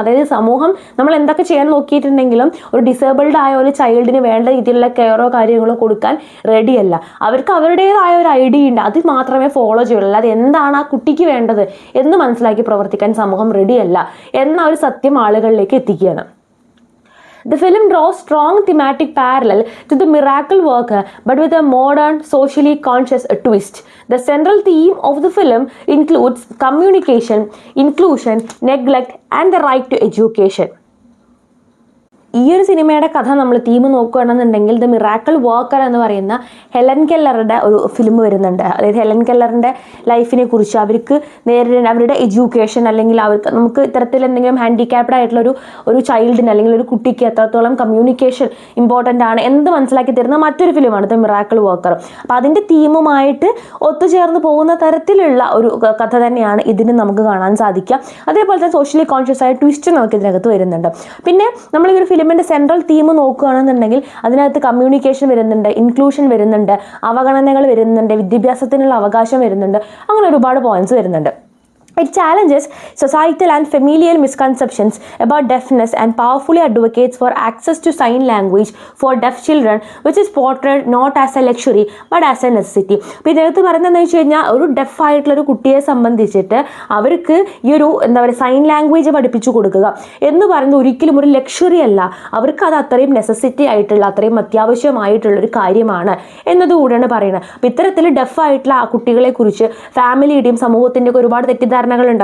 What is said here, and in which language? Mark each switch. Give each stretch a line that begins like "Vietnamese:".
Malayalam: അതായത് സമൂഹം നമ്മൾ എന്തൊക്കെ ചെയ്യാൻ നോക്കിയിട്ടുണ്ടെങ്കിലും ഒരു ഡിസേബിൾഡ് ആയ ഒരു ചൈൽഡിന് വേണ്ട രീതിയിലുള്ള കെയറോ കാര്യങ്ങളോ കൊടുക്കാൻ റെഡിയല്ല. അവർക്ക് അവരുടേതായ ഒരു ഐഡിയ ഉണ്ട്, അത് മാത്രമേ ഫോളോ ചെയ്യുള്ളൂ. അല്ലാതെ എന്താണ് ആ കുട്ടിക്ക് വേണ്ടത് എന്ന് മനസ്സിലാക്കി പ്രവർത്തിക്കാൻ സമൂഹം റെഡിയല്ല എന്ന ഒരു സത്യം ആളുകളിലേക്ക് എത്തിക്കുകയാണ്.
English: The film draws strong thematic parallel to the miracle worker, but with a modern, socially conscious twist. The central theme of the film includes communication, inclusion, neglect, and the right to education.
Malayalam: ഈ ഒരു സിനിമയുടെ കഥ നമ്മൾ theme നോക്കുകയാണെന്നുണ്ടെങ്കിൽ the miracle worker എന്ന് പറയുന്ന Helen കെല്ലറുടെ ഒരു film വരുന്നുണ്ട്. അതായത് ഹെലൻ കെല്ലറിൻ്റെ ലൈഫിനെ കുറിച്ച്, അവർക്ക് നേരിടുന്ന അവരുടെ എഡ്യൂക്കേഷൻ, അല്ലെങ്കിൽ അവർക്ക് നമുക്ക് ഇത്തരത്തിൽ എന്തെങ്കിലും ഹാൻഡിക്യാപ്ഡ് ആയിട്ടുള്ള ഒരു ചൈൽഡിന് അല്ലെങ്കിൽ ഒരു കുട്ടിക്ക് എത്രത്തോളം കമ്മ്യൂണിക്കേഷൻ ഇമ്പോർട്ടൻ്റ് ആണ് എന്ത് മനസ്സിലാക്കി തരുന്ന മറ്റൊരു ഫിലിമാണ് ദ മിറാക്കിൾ വർക്കർ. അപ്പോൾ അതിൻ്റെ തീമുമായിട്ട് ഒത്തുചേർന്ന് പോകുന്ന തരത്തിലുള്ള ഒരു കഥ തന്നെയാണ് ഇതിന് നമുക്ക് കാണാൻ സാധിക്കുക. അതേപോലെ തന്നെ സോഷ്യലി കോൺഷ്യസ് ആയ ട്വിസ്റ്റ് നമുക്ക് ഇതിനകത്ത് വരുന്നുണ്ട്. പിന്നെ നമ്മൾ ഈ ഒരു ഫിലിമിൻ്റെ സെൻട്രൽ തീം നോക്കുകയാണെന്നുണ്ടെങ്കിൽ അതിനകത്ത് കമ്മ്യൂണിക്കേഷൻ വരുന്നുണ്ട്, ഇൻക്ലൂഷൻ വരുന്നുണ്ട്, അവഗണനകൾ വരുന്നുണ്ട്, വിദ്യാഭ്യാസത്തിനുള്ള അവകാശം വരുന്നുണ്ട്, അങ്ങനെ ഒരുപാട് പോയിന്റ്സ് വരുന്നുണ്ട്.
English: It challenges societal and familial misconceptions about deafness and powerfully advocates for access to sign language for deaf children, which is portrayed not as a luxury but as a necessity.
Malayalam: അപ്പോൾ ഇതിനകത്ത് പറയുന്നതെന്ന് വെച്ച് കഴിഞ്ഞാൽ ഒരു def ആയിട്ടുള്ള ഒരു കുട്ടിയെ സംബന്ധിച്ചിട്ട് അവർക്ക് ഈ ഒരു എന്താ പറയുക സൈൻ ലാംഗ്വേജ് പഠിപ്പിച്ചു കൊടുക്കുക എന്ന് പറയുന്നത് ഒരിക്കലും ഒരു ലക്ഷറി അല്ല, അവർക്ക് അത് അത്രയും നെസസിറ്റി ആയിട്ടുള്ള അത്രയും അത്യാവശ്യമായിട്ടുള്ളൊരു കാര്യമാണ് എന്നതുകൂടെയാണ് പറയുന്നത്. അപ്പോൾ ഇത്തരത്തിൽ ഡെഫ് ആയിട്ടുള്ള ആ കുട്ടികളെ കുറിച്ച് ഫാമിലിയുടെയും സമൂഹത്തിൻ്റെയൊക്കെ ഒരുപാട് തെറ്റിദ്ധാരണ ുണ്ട്.